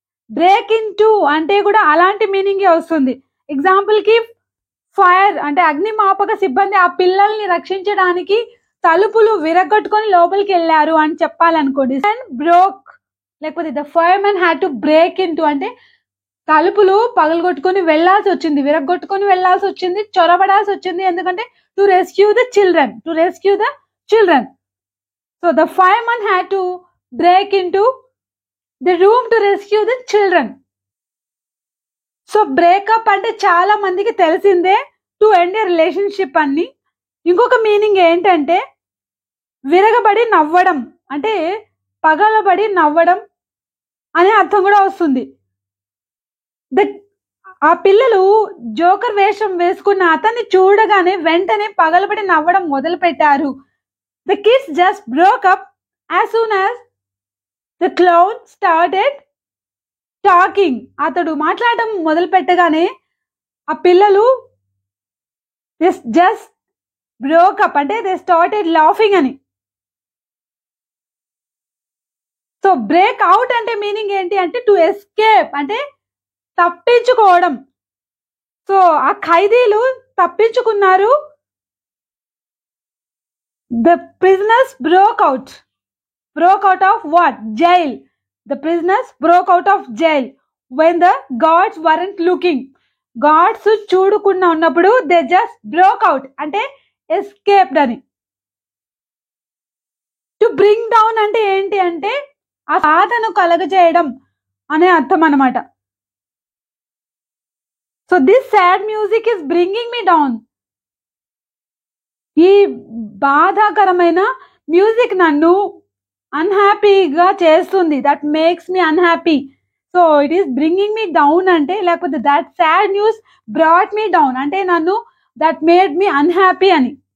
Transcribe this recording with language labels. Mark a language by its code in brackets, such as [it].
[te] Break in to అంటే కూడా అలాంటి మీనింగే వస్తుంది. ఎగ్జాంపుల్ కి ఫైర్ అంటే అగ్నిమాపక సిబ్బంది ఆ పిల్లల్ని రక్షించడానికి తలుపులు విరగొట్టుకొని లోపలికి వెళ్ళారు అని చెప్పాలనుకోండి. బ్రోక్ లేకపోతే [en] the fire man had to break into [te] అంటే తలుపులు పగలగొట్టుకొని వెళ్లాల్సి వచ్చింది, విరగొట్టుకొని వెళ్లాల్సి వచ్చింది, చొరబడాల్సి వచ్చింది. ఎందుకంటే [en] To rescue the children. So the fireman had to break into the room to rescue the children. [te] So breakup అంటే చాలా మందికి తెలిసిందే, [en] to end a relationship [te] అని. ఇంకొక మీనింగ్ ఏంటంటే విరగబడి నవ్వడం అంటే పగలబడి నవ్వడం అనే అర్థం కూడా వస్తుంది. ఆ పిల్లలు జోకర్ వేషం వేసుకున్న అతన్ని చూడగానే వెంటనే పగలబడి నవ్వడం మొదలు పెట్టారు. [en] The kids just broke up as soon as the clown started talking. [te] అతడు మాట్లాడడం మొదలు పెట్టగానే ఆ పిల్లలు [en] just broke up [te] అంటే [en] they started laughing [te] అని. సో [en] break out [te] అంటే మీనింగ్ ఏంటి అంటే [en] to escape [te] అంటే తప్పించుకోవడం. సో ఆ ఖైదీలు తప్పించుకున్నారు. [en] The prisoners broke out of what? Jail. The prisoners broke out of jail when the guards weren't looking. Guards [te] చూడకుండా ఉన్నప్పుడు [en] they just broke out [te] అంటే [en] escaped అని. To bring down [te] అంటే ఏంటి అంటే ఆ బాధను కలగజేయడం అనే అర్థం అన్నమాట. [en] So this sad music is bringing me down. [te] ఈ బాధాకరమైన మ్యూజిక్ నన్ను అన్హ్యాపీగా చేస్తుంది, [en] That makes me unhappy. So it is bringing me down [te] అంటే లేకపోతే [en] that sad news brought me down [te] అంటే నన్ను [en] that made me unhappy [te] అని.